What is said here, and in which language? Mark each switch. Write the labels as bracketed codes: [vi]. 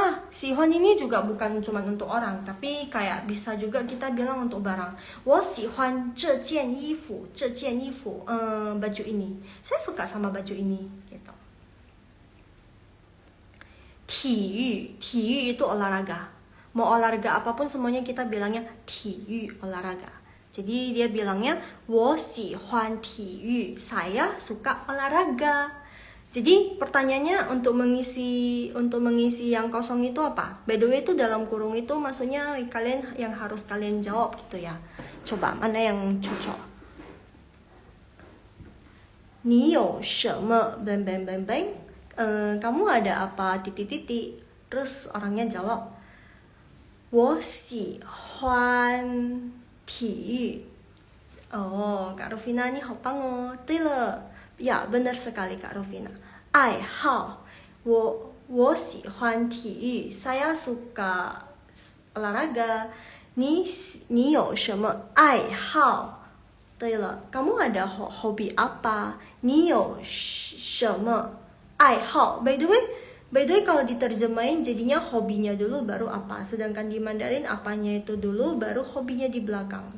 [id] 喜欢 ini juga bukan cuma untuk orang, tapi kayak bisa juga kita bilang untuk barang. [zh] 我喜欢这件衣服, [id] baju ini. Saya suka sama baju ini, gitu. 体育 itu olahraga. Mau olahraga apapun semuanya kita bilangnya 体育 olahraga. Jadi dia bilangnya [zh] 我喜欢体育, [id] saya suka olahraga. Jadi pertanyaannya untuk mengisi yang kosong itu apa? [en] By the way [id] itu dalam kurung itu maksudnya kalian yang harus kalian jawab gitu ya. Coba mana yang cocok? [zh] 你有什么 [id] bang bang bang bang? Kamu ada apa titik titik? Terus orangnya jawab [zh] 我喜欢体育. [id] Oh, Kak Rufina ini [zh] 好棒哦. 对了. [id] Ya, benar sekali Kak Rufina. [zh] 爱好, 我喜欢体育, [id] saya suka olahraga. [zh] 你有什么爱好? 对了, [id] kamu ada hobi apa? [zh] 你有什么爱好? [en] By the way [id] kalau diterjemahin jadinya hobinya dulu baru apa. Sedangkan di Mandarin apanya itu dulu baru hobinya di belakang.